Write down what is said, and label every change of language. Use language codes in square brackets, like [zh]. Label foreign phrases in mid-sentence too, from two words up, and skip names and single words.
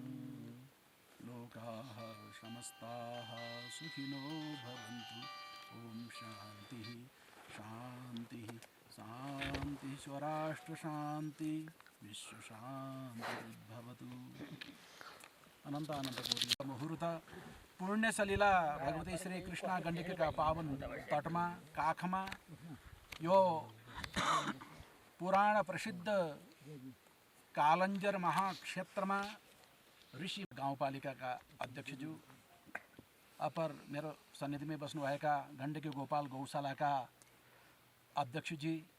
[sa] लोकाः समस्ताः सुखिनो भवन्तु। ॐ शान्तिः शान्तिः शान्तिः स्वराष्ट्र शान्ति विश्व शान्तिर्भवतु। [ne] अनन्त कोटि मुहूर्त पुण्य सलिला भगवती श्री कृष्णा गण्डकीका पावन तटमा काखमा यो पुराण प्रसिद्ध कालञ्जर महाक्षेत्रमा ऋषि गाउँपालिकाका अध्यक्षज्यू, अपर मेरो सन्निधिमै बस्नुभएका गण्डकी गोपाल गौशालाका अध्यक्षजी